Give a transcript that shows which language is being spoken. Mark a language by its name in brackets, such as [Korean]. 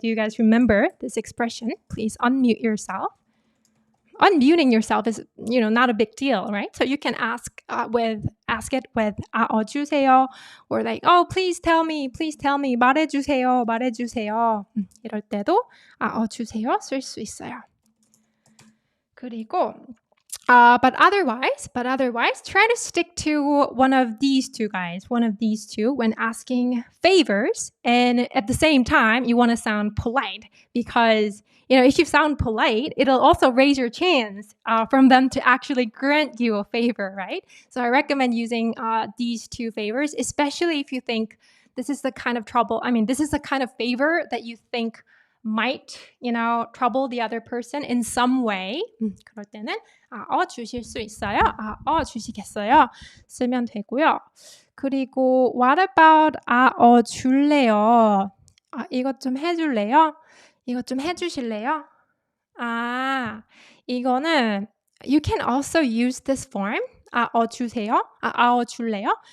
[English] Do you guys remember this expression? Please unmute yourself. Unmuting yourself is, not a big deal, right? So you can ask it with 주세요, or like, oh, please tell me, [Korean] 말해주세요. 이럴 때도 주세요 쓸 수 있어요. 그리고 [English] but otherwise, try to stick to one of these two when asking favors, and at the same time, you want to sound polite, because if you sound polite, it'll also raise your chance from them to actually grant you a favor, right? So I recommend using these two favors, especially if you think this is the kind of favor that you think might, trouble the other person in some way. [Korean] 그럴 때는 주실 수 있어요? 주시겠어요? 쓰면 되고요. 그리고 [English] what about 줄래요? [Korean] 이것 좀 해줄래요? 이것 좀 해주실래요? 이거는 [English] you can also use this form. [Korean] 주세요? 줄래요?